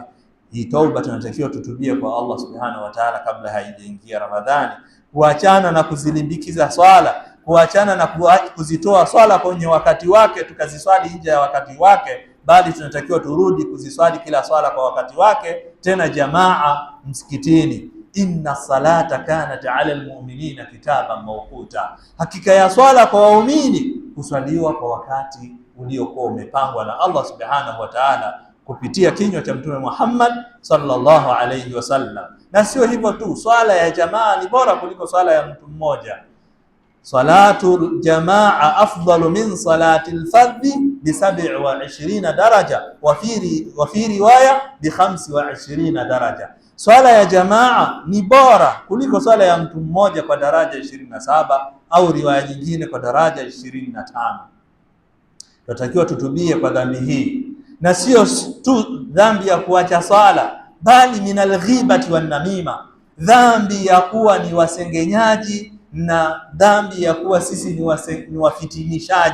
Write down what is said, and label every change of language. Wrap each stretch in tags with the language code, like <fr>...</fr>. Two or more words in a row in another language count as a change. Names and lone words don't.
<sw>Hii tauba tunatakiwa tutubie kwa Allah</sw> <ar>سبحانه وتعالى</ar> <sw>kabla haijaingia Ramadhani, kuachana na kuzilimbikiza swala, kuachana na kuzitoa swala kwenye wakati wake tukaziswali nje ya wakati wake, bali tunatakiwa turudi kuziswali kila swala kwa wakati wake, tena jamaa msikitini.</sw> <ar>إن الصلاة كانت على المؤمنين كتابا موقوتا,</ar> <sw>hakika ya swala kwa waumini kuswaliwa kwa wakati uliokuwa umepangwa na Allah</sw> <ar>سبحانه وتعالى</ar> <sw>kupitia kinywa cha Mtume Muhammad</sw> <ar>صلى الله عليه وسلم.</ar> <sw>Na sio hivyo tu, swala ya jamaa ni bora kuliko swala ya mtu mmoja.</sw> <ar>صلاة الجماعة أفضل من صلاة الفرد ب 27 درجة وفي رواية ب 25 درجة.</ar> <sw>Swala ya jamaa ni bora kuliko swala ya mtu mmoja kwa daraja 27 au riwaya nyingine kwa daraja 25. Tunatakiwa tutubie kwa dhambi hii, na sio tu dhambi ya kuacha swala, bali</sw> <ar>من الغيبة والنميمة,</ar> <sw>dhambi ya kuwa ni wasengenyaji na dhambi ya kuwa sisi ni wafitinishaji.</sw>